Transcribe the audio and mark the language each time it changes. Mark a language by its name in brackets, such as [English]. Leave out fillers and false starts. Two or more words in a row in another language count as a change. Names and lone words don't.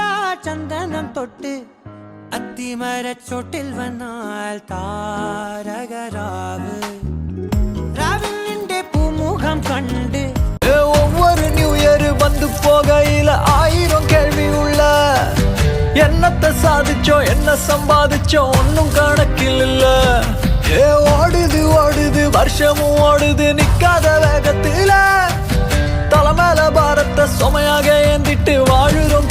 [Malayalam] ചന്ദനം തൊട്ട് അത്തിമരച്ചോട്ടിൽ വന്നാൽ താരകരാവ് രാവിൽ നിന്റെ പൂമുഖം കണ്ട് [Tamil] ஒவ்வொரு [English] new year [Tamil] வந்து போகையில 1000 கேள்வி உள்ள என்னத்தை சாதிச்சோம் என்ன சம்பாதிச்சோம் ஒன்னும் கணக்கில் இல்ல ஓடுது ஓடுது வருஷமும் ஓடுது நிக்காத வேகத்தில தலைமையில பாரத்தை சுமையாக ஏந்திட்டு வாழு